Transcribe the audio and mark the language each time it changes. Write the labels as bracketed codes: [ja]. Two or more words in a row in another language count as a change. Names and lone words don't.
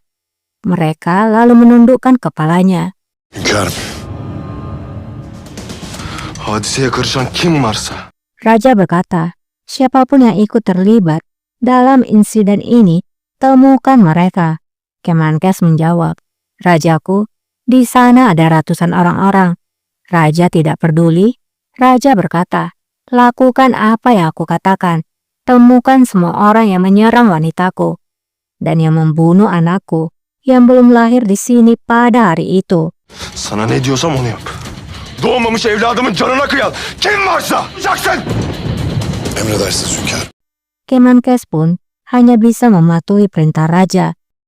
[id] Mereka lalu menundukkan kepalanya. [tr] Hünkârım. Hadiseye karışan kim varsa [id] Raja berkata, "Siapapun yang ikut terlibat dalam insiden ini, temukan mereka." Kemenkes menjawab, "Rajaku, di sana ada ratusan orang-orang." Raja tidak peduli. Raja berkata, "Lakukan apa yang aku katakan. Temukan semua orang yang menyerang wanitaku dan yang membunuh anakku yang belum lahir di sini pada hari itu." [tr] sana ne diyorsam onu yap. Doğmamış evladımın canına kıyan kim varsa yapacaksın. Emredersiniz hünkârım. [id] Kemenkes pun hanya bisa mematuhi perintah raja.